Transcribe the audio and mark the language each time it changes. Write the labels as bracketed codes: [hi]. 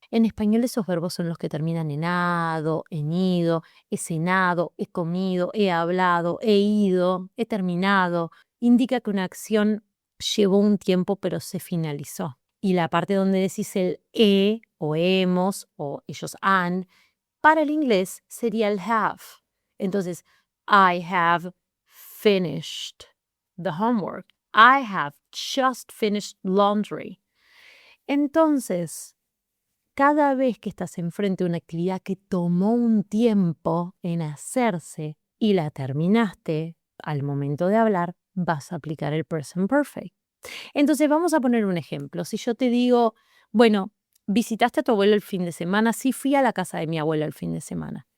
[es] En español esos verbos son los que terminan en ado, en ido, he cenado, he comido, he hablado, he ido, he terminado. Indica que una acción llevó un tiempo pero se finalizó. Y la parte donde decís el he o hemos o ellos han, para el inglés sería el have. [en] Entonces, I have finished the homework. I have just finished laundry. [es] Entonces, cada vez que estás enfrente de una actividad que tomó un tiempo en hacerse y la terminaste al momento de hablar, vas a aplicar el present perfect. Entonces, vamos a poner un ejemplo. Si yo te digo, bueno, visitaste a tu abuelo el fin de semana, sí fui a la casa de mi abuelo el fin de semana.